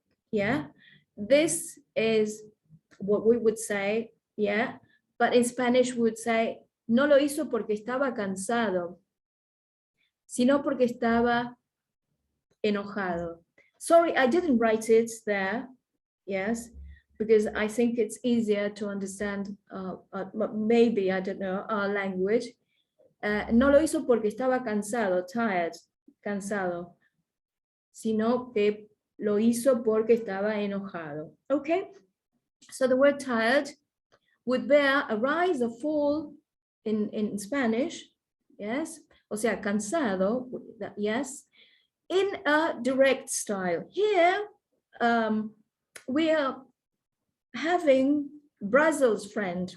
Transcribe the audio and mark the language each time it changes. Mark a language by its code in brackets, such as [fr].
[en] Yeah. This is what we would say, yeah, but in Spanish we would say, [es] no lo hizo porque estaba cansado, sino porque estaba enojado. [en] Sorry, I didn't write it there, yes, because I think it's easier to understand, maybe, I don't know, our language. [es] No lo hizo porque estaba cansado, tired, cansado, sino que lo hizo porque estaba enojado, okay? [en] So the word tired would bear a rise or fall in Spanish, yes, [es] o sea, [en] cansado, yes, in a direct style. Here, we are having Brazil's friend.